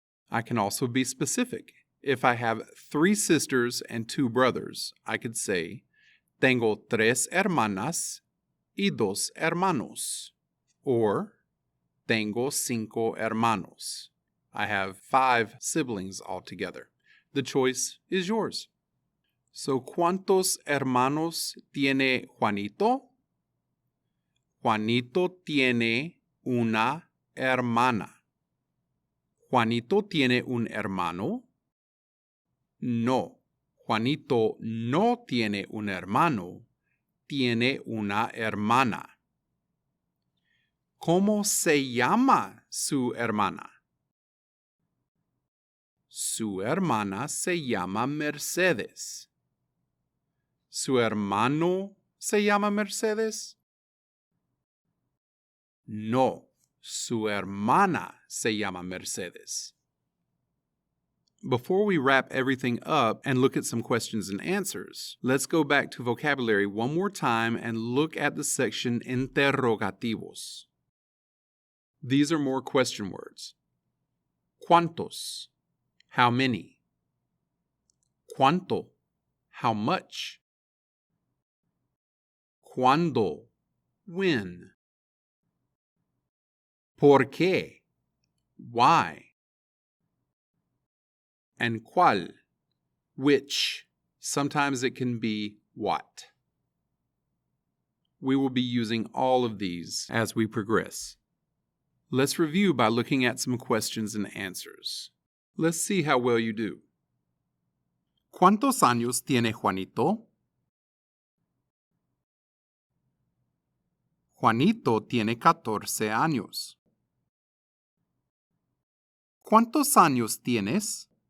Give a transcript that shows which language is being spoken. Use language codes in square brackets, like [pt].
[en] I can also be specific. If I have 3 sisters and 2 brothers, I could say, [es] tengo 3 hermanas y 2 hermanos. Or, tengo 5 hermanos. [en] I have 5 siblings altogether. The choice is yours. [es] So, ¿cuántos hermanos tiene Juanito? Juanito tiene una hermana. ¿Juanito tiene un hermano? No, Juanito no tiene un hermano, tiene una hermana. ¿Cómo se llama su hermana? Su hermana se llama Mercedes. ¿Su hermano se llama Mercedes? No, su hermana se llama Mercedes. [en] Before we wrap everything up and look at some questions and answers, let's go back to vocabulary one more time and look at the section interrogativos. These are more question words. ¿Cuántos? How many? ¿Cuánto? How much? ¿Cuándo? When? [es] ¿Por qué? Why? [en] And cuál? Which? Sometimes it can be what. We will be using all of these as we progress. Let's review by looking at some questions and answers. Let's see how well you do. [es] ¿Cuántos años tiene Juanito? Juanito tiene 14 años. ¿Cuántos años tienes?